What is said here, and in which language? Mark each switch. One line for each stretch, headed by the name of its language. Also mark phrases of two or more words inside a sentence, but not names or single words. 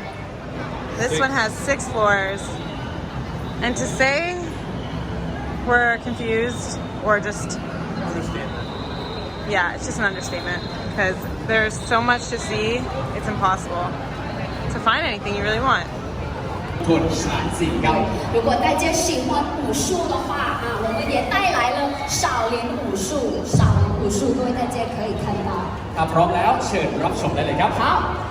English: This one has 6 floors. And to say we're confused or just... Yeah, it's just an understatement because there's so much to see, it's impossible to find anything you really want.
Chinese: 如果大家喜欢武术的话啊，我们也带来了少林武术，少林武术，各位大家可以看到。
Thai: ถ้าพร้อมแล้วเชิญรับชมได้เลยครับครับ